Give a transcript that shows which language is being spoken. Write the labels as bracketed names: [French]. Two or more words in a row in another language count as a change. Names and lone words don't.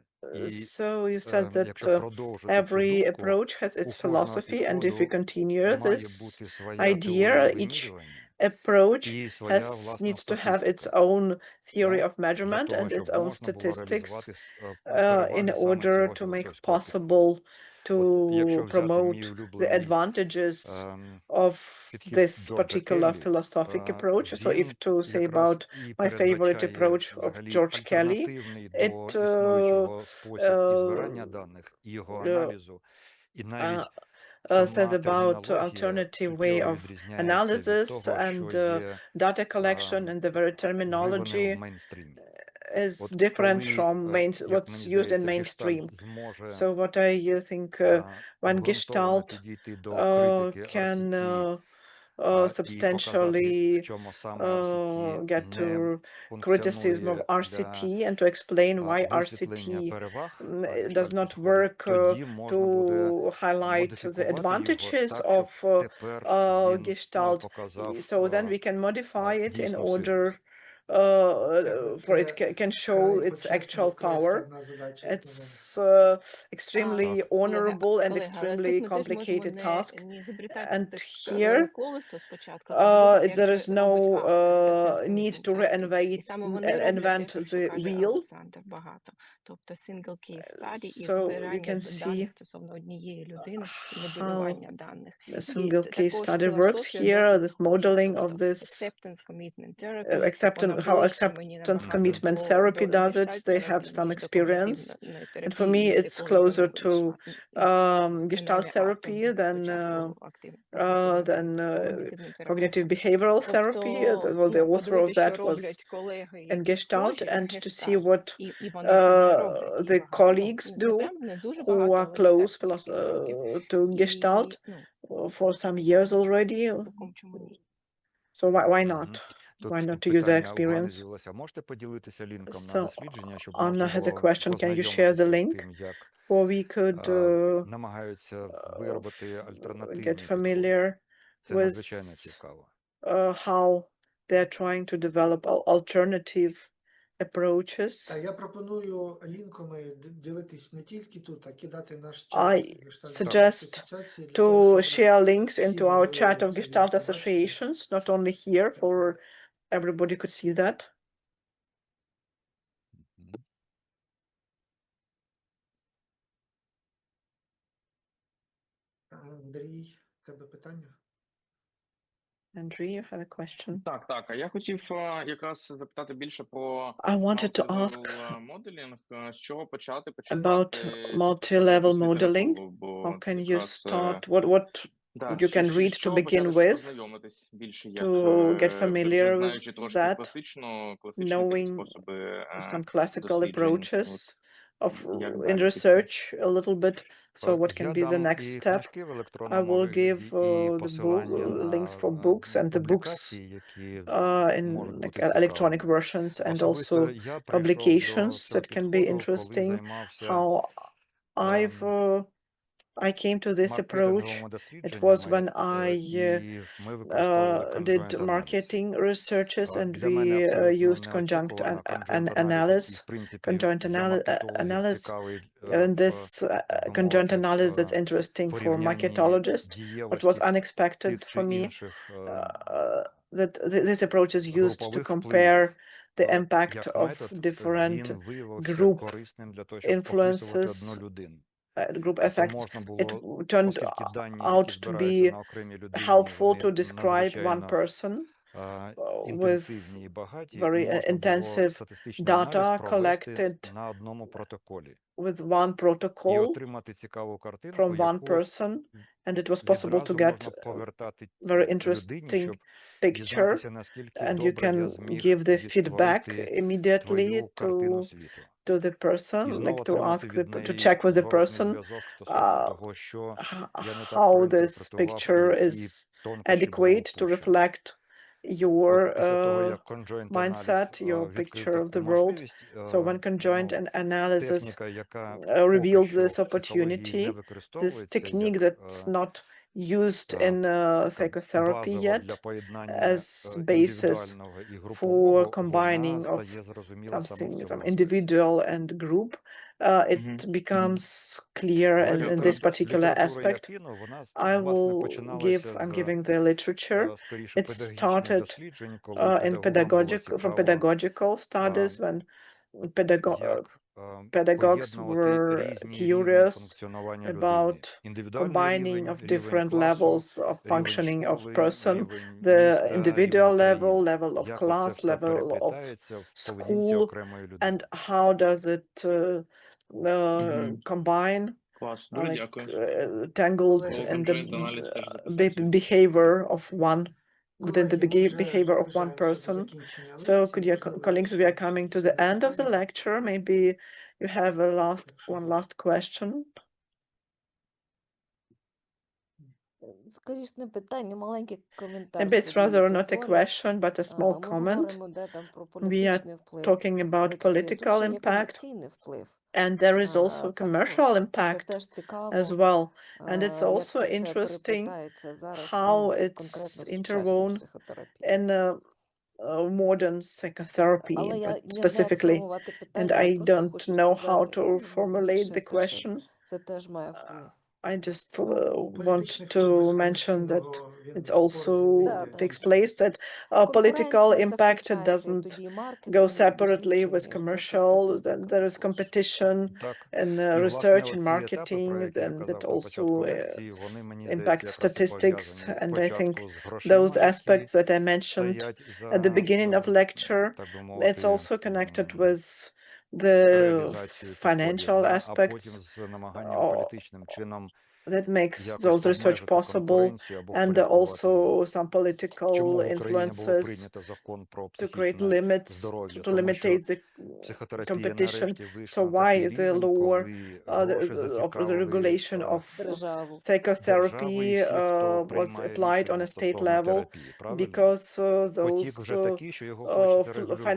[Ukrainian] І [English] So you said that [Ukrainian] якщо продовжити цю [English] every [Ukrainian] думку, [English] approach has [Ukrainian] у [English] its [Ukrainian] кожного [English] philosophy, and if we [Ukrainian] підходу [English] continue [Ukrainian] має [English] this [Ukrainian] бути своя теорія [English] idea, each [Ukrainian] вимірювання [English] approach [Ukrainian] і своя [English] needs [Ukrainian] власна [English] to have its [Ukrainian] статистика. [English] own theory [Ukrainian] Да? [English] of [Ukrainian] Для [English] measurement [Ukrainian] того, [English] and its [Ukrainian] щоб [English] own [Ukrainian] можна було [English] statistics [Ukrainian] реалізувати [English] in [Ukrainian] переваги саме [English] order [Ukrainian] цього [English] to make [Ukrainian] філософського підходу. [English] possible [Ukrainian] От якщо [English] to [Ukrainian] взяти мій [English] promote the [Ukrainian] улюблений [English] advantages ем, of [Ukrainian] підхід [English] this [Ukrainian] Джорджа [English] particular [Ukrainian] Келлі, [English] philosophic approach. So if [Ukrainian] він [English] to say [Ukrainian] якраз [English] about [Ukrainian] і [English] my favorite [Ukrainian] передбачає [English] approach of [Ukrainian] взагалі [English] George Kelly, [Ukrainian] альтернативний [English] it [Ukrainian] до існуючого спосіб і збирання даних, і його аналізу, і навіть [English] says [Ukrainian] сама [English] about [Ukrainian] термінологія [English] alternative way [Ukrainian] суттєво [English] of [Ukrainian] відрізняється від [English] analysis [Ukrainian] того, [English] and [Ukrainian] що є [English] data collection, and the very [Ukrainian] вживане в [English] terminology [Ukrainian] мейнстрімі. [English] is [Ukrainian] От [English] different [Ukrainian] коли, [English] from [Ukrainian] як [English] what's [Ukrainian] мені [English] used in [Ukrainian] здається, [English] mainstream. [Ukrainian] гештальт зможе [English] So what I think when [Ukrainian] обґрунтовано [English] Gestalt [Ukrainian] підійти до критики [English] can [Ukrainian] архетипів [English] substantially get to criticism of RCT and to explain why RCT does not work to highlight the advantages of Gestalt. So then we can modify it in order for it can show its actual power. It's extremely honorable and [Ukrainian] Олег, але [English] extremely [Ukrainian] тут ми теж можемо [English] complicated task. [Ukrainian] не ізобретати [English] And [Ukrainian] так [English] here [Ukrainian] колесо спочатку, а подивитися, [English] there [Ukrainian] як [English] is [Ukrainian] же [English] no [Ukrainian] робить автор acceptance [English] need commitment to therapy. [Ukrainian] І саме вони роблять те, [English] invent [Ukrainian] про що [English] the [Ukrainian] каже [English] wheel. [Ukrainian] Олександр багато. Тобто [English] single case study [Ukrainian] і [English] So we [Ukrainian] збирання [English] can see [Ukrainian] даних стосовно однієї людини і [English] how [Ukrainian] моделювання даних. [English] a [Ukrainian] І [English] single case [Ukrainian] також [English] study works [Ukrainian] філософія [English] here, [Ukrainian] досить [English] this [Ukrainian] схожа. [English] modeling of [Ukrainian] Тобто [English] this acceptance commitment therapy, [Ukrainian] вона [English] how [Ukrainian] ближче мені [English] acceptance [Ukrainian] набагато [English] commitment therapy [Ukrainian] до [English] does it. They [Ukrainian] гештальтної, [English] have some [Ukrainian] ніж до [English] experience. [Ukrainian] когнітивної [English] And for me, [Ukrainian] терапії, з [English] it's [Ukrainian] якої вона [English] closer to [Ukrainian] вийшла. [English] Gestalt [Ukrainian] Принаймні автор [English] therapy [Ukrainian] був [English] than [Ukrainian] спочатку активним [English] cognitive [Ukrainian] когнітивним [English] behavioral [Ukrainian] терапевтом. [English] therapy. [Ukrainian] Тобто, [English] Well, the author of [Ukrainian] подивитися, що [English] that was [Ukrainian] роблять колеги, [English] in [Ukrainian] які [English] Gestalt, [Ukrainian] схожі [English] and [Ukrainian] в [English] to see [Ukrainian] гештальт. [English] what [Ukrainian] І вони це вже роблять. І [English] the [Ukrainian] багато. [English] colleagues [Ukrainian] Не [English] do [Ukrainian] прям не дуже [English] who [Ukrainian] багато, [English] are [Ukrainian] але [English] close [Ukrainian] достатньо кількість років. [English] to Gestalt [Ukrainian] І, [English] for some years already. [Ukrainian] цілком чому ні. [English] So why not? [Ukrainian] Тут [English] Why not to use the [Ukrainian] питання у Гани [English] experience? [Ukrainian] з'явилося. Можете поділитися лінком на [English] So [Ukrainian] дослідження, щоб [English] Anna [Ukrainian] можна [English] has a [Ukrainian] було [English] question. Can you share the [Ukrainian] познайомитися з [English] link? [Ukrainian] тим, як [English] Or we could [Ukrainian] намагаються виробити альтернативні [English] get [Ukrainian] підходи? [English] familiar [Ukrainian] Це [English] with [Ukrainian] надзвичайно цікаво. [English] how they're trying to develop alternative approaches. [Ukrainian] Я пропоную лінками ділитись не тільки тут, а кидати наш чат [English] I [Ukrainian] Гештальт [English] suggest [Ukrainian] асоціації для [English] to [Ukrainian] того, щоб [English] share links [Ukrainian] всі [English] into our [Ukrainian] могли [English] chat of [Ukrainian] цей [English] Gestalt [Ukrainian] лінк побачити. [English] associations, not only here, for everybody could see that. Мгм. [Ukrainian] Андрій, в тебе питання? [English] Andrew, you have a question? [Ukrainian] Так. А я хотів якраз запитати більше про [English] I wanted to ask multi-level modeling. [Ukrainian] З чого почати [English] about [Ukrainian] почитати [English] multi-level [Ukrainian] таку [English] modeling. [Ukrainian] літературу, бо [English] How can you [Ukrainian] якраз [English] start? What you can read [Ukrainian] з [English] to [Ukrainian] чого [English] begin [Ukrainian] почати, щоб [English] with [Ukrainian] познайомитись більше, як [English] to get [Ukrainian] вже [English] familiar [Ukrainian] знаючи [English] with [Ukrainian] трошки [English] that, [Ukrainian] класичні такі [English] knowing [Ukrainian] способи [English] some classical [Ukrainian] досліджень, [English] approaches of [Ukrainian] як [English] in [Ukrainian] далі піти? [English] research a little bit. So what can [Ukrainian] Я [English] be the [Ukrainian] дам [English] next [Ukrainian] і [English] step? [Ukrainian] книжки в [English] I [Ukrainian] електронному [English] will give [Ukrainian] вигляді, і [English] the [Ukrainian] посилання [English] links for [Ukrainian] на [English] books and the books [Ukrainian] публікації, які [English] in [Ukrainian] можуть [English] like [Ukrainian] бути [English] electronic [Ukrainian] цікавими. [English] versions and [Ukrainian] Особисто [English] also [Ukrainian] я прийшов до [English] publications [Ukrainian] цього [English] that can be [Ukrainian] підходу, коли [English] interesting. [Ukrainian] займався [English] How I came to this approach. [Ukrainian] маркетинговими [English] It was [Ukrainian] дослідженнями, [English] when I [Ukrainian] і ми використовували [English] did conjoint analysis. marketing researches and [Ukrainian] Для мене [English] we [Ukrainian] абсолютно [English] used conjunct [Ukrainian] неочікувано [English] conjoint analysis, [Ukrainian] і [English] analysis, [Ukrainian] в принципі [English] conjoint [Ukrainian] для маркетологів [English] analysis. [Ukrainian] цікавий [English] And [Ukrainian] в, [English] this [Ukrainian] так би [English] conjoint [Ukrainian] мовити, [English] analysis that's [Ukrainian] в [English] interesting for [Ukrainian] порівнянні [English] marketologists. What was [Ukrainian] дієвості [English] unexpected [Ukrainian] тих чи [English] for me [Ukrainian] інших [English] that this approach is used to [Ukrainian] групових [English] compare [Ukrainian] впливів. [English] the impact [Ukrainian] Як [English] of [Ukrainian] метод, [English] different [Ukrainian] він виявився [English] group [Ukrainian] корисним для того, щоб описувати одну [English] influences, [Ukrainian] людину. [English] group [Ukrainian] Тобто [English] effects. [Ukrainian] можна [English] It [Ukrainian] було, [English] turned [Ukrainian] оскільки дані, [English] out [Ukrainian] які [English] to [Ukrainian] збираються [English] be [Ukrainian] на окремій людині, [English] helpful [Ukrainian] вони [English] to describe one [Ukrainian] надзвичайно [English] person with [Ukrainian] інтенсивні і багаті, і [English] very [Ukrainian] можна було [English] intensive [Ukrainian] статистичний аналіз [English] data [Ukrainian] провести [English] collected [Ukrainian] на одному протоколі [English] with one [Ukrainian] і [English] protocol [Ukrainian] отримати цікаву картинку, [English] from one [Ukrainian] яку [English] person, and it was possible to [Ukrainian] відразу [English] get [Ukrainian] можна повертати [English] very [Ukrainian] людині, [English] interesting [Ukrainian] щоб [English] picture, [Ukrainian] дізнатися, наскільки [English] and you [Ukrainian] добре я [English] can [Ukrainian] зміг [English] give the feedback [Ukrainian] відтворити [English] immediately [Ukrainian] твою картину світу. [English] to the person, [Ukrainian] І знову [English] like to [Ukrainian] отримати [English] ask [Ukrainian] від [English] to [Ukrainian] неї [English] check with the [Ukrainian] зворотний [English] person [Ukrainian] зв'язок стосовно uh, того, що я не так [English] how this [Ukrainian] проінтерпретував [English] picture [Ukrainian] і які [English] is [Ukrainian] тонкощі було [English] adequate to [Ukrainian] упущено. [English] reflect your [Ukrainian] От після того, як conjoint [English] mindset, your [Ukrainian] analysis відкрив [English] picture of [Ukrainian] таку [English] the world. [Ukrainian] можливість, [English] So when conjoint analysis [Ukrainian] техніка, яка поки [English] revealed [Ukrainian] що [English] this [Ukrainian] в психології не [English] opportunity, this [Ukrainian] використовується [English] technique [Ukrainian] як [English] that's not used in psychotherapy [Ukrainian] базова для [English] yet [Ukrainian] поєднання [English] as basis [Ukrainian] індивідуального і [English] for [Ukrainian] групового, [English] combining [Ukrainian] вона [English] of [Ukrainian] стає зрозуміла саме в [English] something, [Ukrainian] цьому [English] some [Ukrainian] аспекті. [English] individual and group. It becomes clear in this particular [Ukrainian] Література, я [English] aspect. [Ukrainian] кину, вона, [English] I [Ukrainian] власне, [English] will [Ukrainian] починалася [English] I'm [Ukrainian] з [English] giving the literature. [Ukrainian] скоріше [English] It [Ukrainian] педагогічних [English] started [Ukrainian] досліджень, коли [English] in [Ukrainian] педагогам було [English] from [Ukrainian] цікаво, [English] pedagogical studies when [Ukrainian] як [English] pedagogues [Ukrainian] поєднувати [English] were [Ukrainian] різні рівні [English] curious [Ukrainian] функціонування людини. [English] about [Ukrainian] Індивідуальний [English] combining [Ukrainian] рівень, [English] of [Ukrainian] рівень [English] different [Ukrainian] класу, [English] levels of [Ukrainian] рівень [English] functioning of [Ukrainian] школи, [English] person, [Ukrainian] рівень [English] the [Ukrainian] міста, [English] individual [Ukrainian] рівень [English] level, [Ukrainian] країни. [English] level of [Ukrainian] Як оце [English] class, [Ukrainian] все [English] level of [Ukrainian] переплітається в поведінці [English] school, [Ukrainian] окремої людини. [English] and how does it combine, [Ukrainian] Клас, дуже [English] like [Ukrainian] дякую. [English] tangled [Ukrainian] Колеги, [English] in Conjoint analysis [Ukrainian] теж [English] the [Ukrainian] записався. [English] behavior of one within the [Ukrainian] колеги, ми вже [English] behavior of one [Ukrainian] наближаємося до [English] person. [Ukrainian] закінчення [English] So [Ukrainian] лекції. [English] could you, [Ukrainian] Можливо, [English] colleagues, we are coming to the [Ukrainian] якісь [English] end of the [Ukrainian] питання? [English] lecture. Maybe you have a [Ukrainian] Якщо [English] one [Ukrainian] є. [English] last question. [Ukrainian] Скоріш не питання, маленький [English] Maybe [Ukrainian] коментар [English] it's [Ukrainian] собі [English] rather not a [Ukrainian] дозволю. [English] question, but a small [Ukrainian] Ми [English] comment. [Ukrainian] говоримо, де там про [English] We are [Ukrainian] політичний вплив [English] talking about [Ukrainian] Росії. Тут [English] political [Ukrainian] ще є [English] impact, [Ukrainian] комерційний вплив. [English] and there is also commercial [Ukrainian] Також це [English] impact [Ukrainian] теж [English] as [Ukrainian] цікаво, [English] well. And it's [Ukrainian] як [English] also [Ukrainian] це все [English] interesting [Ukrainian] переплетається зараз, ну, [English] how [Ukrainian] конкретно [English] it's [Ukrainian] в сучасній [English] interwoven [Ukrainian] психотерапії. [English] in modern psychotherapy, [Ukrainian] Але я [English] but [Ukrainian] не знаю, як [English] specifically, [Ukrainian] сформувати [English] and [Ukrainian] питання, я [English] I [Ukrainian] просто [English] don't [Ukrainian] хочу [English] know how [Ukrainian] сказати, [English] to formulate [Ukrainian] більше [English] the [Ukrainian] те, що [English] question. [Ukrainian] це теж має вплив. [English] I just [Ukrainian] Ну, [English] want [Ukrainian] політичний вплив [English] to [Ukrainian] без [English] mention that [Ukrainian] комерційного, [English] it's [Ukrainian] він [English] also [Ukrainian] Да, [English] takes [Ukrainian] там [English] place that political [Ukrainian] конкуренція це [English] impact [Ukrainian] включається, і [English] doesn't [Ukrainian] тоді і [English] go [Ukrainian] маркетинг, і [English] separately with [Ukrainian] дослідження, і всяка [English] commercial, then [Ukrainian] статистика [English] there is [Ukrainian] також. [English] competition [Ukrainian] Так. [English] in [Ukrainian] І, власне, [English] research and [Ukrainian] оці етапи, про [English] marketing, [Ukrainian] які я [English] then that [Ukrainian] казав на [English] also [Ukrainian] початку лекції, вони, мені здається, [English] impacts [Ukrainian] якраз і [English] statistics. [Ukrainian] пов'язані [English] And I think [Ukrainian] спочатку з [English] those [Ukrainian] грошима, які [English] aspects that I mentioned [Ukrainian] стоять [English] at the [Ukrainian] за, [English] beginning of lecture, [Ukrainian] так би [English] it's [Ukrainian] мовити, [English] also connected with the [Ukrainian] реалізацією підходів, [English] financial [Ukrainian] а потім [English] aspects [Ukrainian] з намаганням політичним чином [English] that makes [Ukrainian] якось [English] those research [Ukrainian] обмежити [English] possible, [Ukrainian] конкуренцію або [English] and [Ukrainian] впорядкувати її. [English] also some political [Ukrainian] Чому в Україні було [English] influences [Ukrainian] прийнято закон про [English] to create [Ukrainian] психічне [English] limits, [Ukrainian] здоров'я? [English] to [Ukrainian] Тому що [English] limitate the [Ukrainian] психотерапія [English] competition. [Ukrainian] нарешті [English] So [Ukrainian] вийшла на такий [English] why the [Ukrainian] рівень, [English] law [Ukrainian] коли гроші [English] of the [Ukrainian] зацікавили [English] regulation of [Ukrainian] Державу. державу і [English] psychotherapy [Ukrainian] всіх, хто [English] was [Ukrainian] приймає [English] applied on [Ukrainian] рішення [English] a state [Ukrainian] стосовно [English] level [Ukrainian] терапії, правильно? [English] because [Ukrainian] Потік [English] those [Ukrainian] вже такий, що його хочуть регулювати.